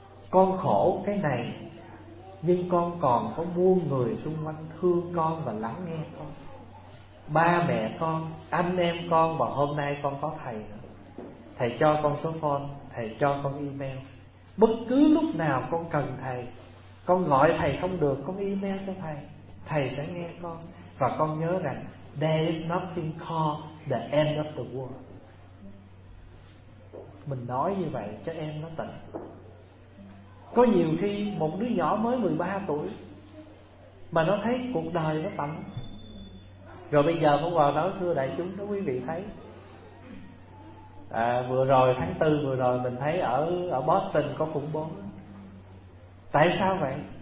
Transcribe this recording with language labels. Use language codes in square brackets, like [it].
[vi] Con khổ cái này, nhưng con còn có muôn người xung quanh thương con và lắng nghe con. Ba mẹ con, anh em con, và hôm nay con có thầy nữa. Thầy cho con số phone, thầy cho con email. Bất cứ lúc nào con cần thầy, con gọi thầy không được, con email cho thầy, thầy sẽ nghe con. Và con nhớ rằng [en] there is nothing called the end of the world. [vi] Mình nói như vậy cho em nó tỉnh. Có nhiều khi một đứa nhỏ mới 13 tuổi mà nó thấy cuộc đời nó tạnh. Rồi bây giờ con vào nói thưa đại chúng, đó quý vị thấy vừa rồi tháng 4 vừa rồi mình thấy ở Boston có khủng bố. Tại sao vậy?